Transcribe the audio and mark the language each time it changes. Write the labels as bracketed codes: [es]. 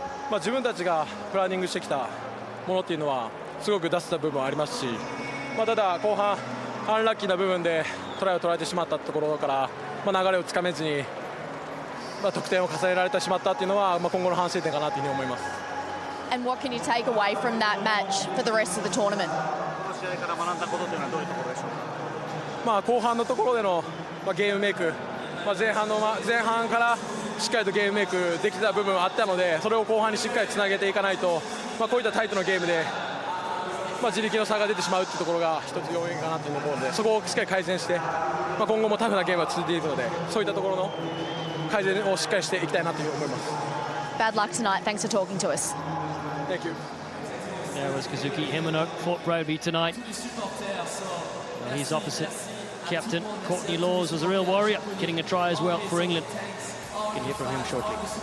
[ja] 自分たちがプランニングしてきたものっていうのはすごく出せた部分はありますし、ただ後半アンラッキーな部分でトライを取られてしまったところから、流れをつかめずに、得点を重ねられてしまったっていうのは、今後の反省点かなというふうに思います。 [en] And what can you take away from that match for the rest of the tournament? [ja] 後半のところでのゲームメイク、前半からしっかりとゲームメイクできた部分はあったので、それを後半にしっかりつなげていかないと、こういったタイトなゲームで、自力の差が出てしまうというところが一つ要因かなと思うので、そこをしっかり改善して、今後もタフなゲームが続いているので、そういったところの改善をしっかりしていきたいなというふうに思います。 [en] Bad luck tonight. Thanks for talking to us. Thank you. There was Kazuki Himeno, fought bravely tonight. He's opposite captain Courtney Laws was a real warrior, getting a try as well for England. You can hear from him shortly.